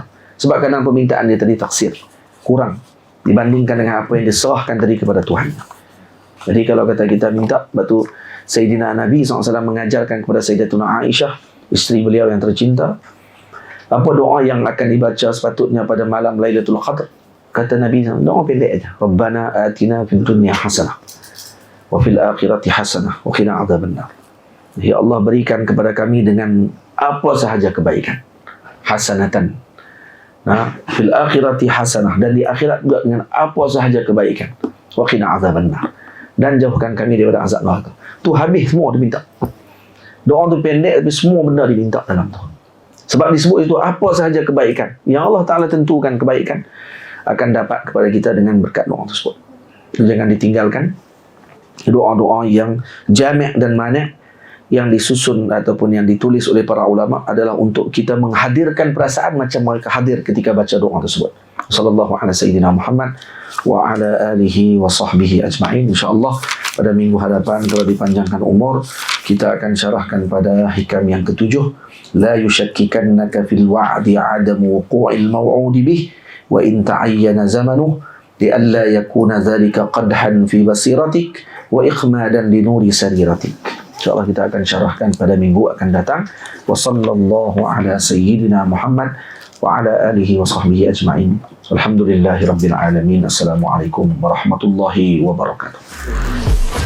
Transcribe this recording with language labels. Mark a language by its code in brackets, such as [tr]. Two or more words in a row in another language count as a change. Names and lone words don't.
[ms] Sebab kadang permintaan dia tadi taksir, kurang dibandingkan dengan apa yang diserahkan tadi kepada Tuhan. Jadi kalau kata kita minta, batu Sayyidina Nabi SAW mengajarkan kepada Sayyidatuna Aisyah, isteri beliau yang tercinta, apa doa yang akan dibaca sepatutnya pada malam Lailatul Qadar. Kata Nabi SAW, doa pendek aja. [ar] ربنا آتنا في الدنيا حسنة وفي الآخرة حسنة وقنا عذاب النار. [ms] Ya Allah, berikan kepada kami dengan apa sahaja kebaikan, [ar] حسنة، في الآخرة حسنة, [ms] dan di akhirat juga dengan apa sahaja kebaikan, [ar] وقنا عذاب النار, [ms] dan jauhkan kami daripada azab neraka. Tu habis semua diminta. Doa tu pendek tapi semua benda diminta dalam tu. Sebab disebut itu apa sahaja kebaikan yang Allah Ta'ala tentukan kebaikan akan dapat kepada kita dengan berkat doa tersebut. Jangan ditinggalkan doa-doa yang jami' dan mani' yang disusun ataupun yang ditulis oleh para ulama adalah untuk kita menghadirkan perasaan macam mereka hadir ketika baca doa tersebut. [ar] صلى الله على سيدنا محمد وعلى آله وصحبه أجمعين. [ms] InsyaAllah pada minggu hadapan, kalau dipanjangkan umur, kita akan syarahkan pada hikam yang ketujuh. [ar] لا يشككنك في الوعد عدم وقوع الموعود به وإن تعين زمنه لئلا يكون ذلك قدحا في بصيرتك وإخمادا لنور سريرتك. [ms] InsyaAllah kita akan syarahkan pada minggu akan datang. [ar] وصلى الله على سيدنا محمد وعلى آله وصحبه أجمعين. الحمد لله رب العالمين. السلام عليكم ورحمة الله وبركاته.